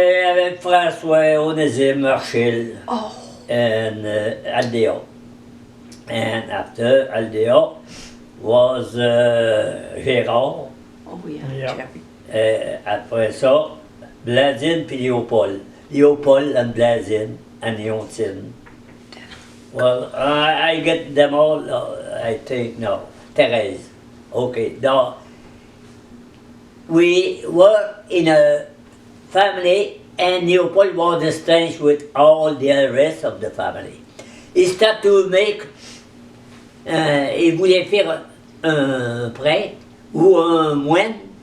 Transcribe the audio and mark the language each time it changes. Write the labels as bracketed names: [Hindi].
[French] Avec François, Onésime, Marchil, Oh, [English] and Aldeo. And after Aldeo was Gérard. oh yeah, Yeah. Jerry. [French] Après ça, Blasine puis Léopold. [English] Léopold and Blasine and Leontine. Well, I get them all, I think, no. Thérèse. Okay, now, we were in a family and Leopold was estranged with all the rest of the family. He started to make, [French] il voulait faire un prêtre ou un moine.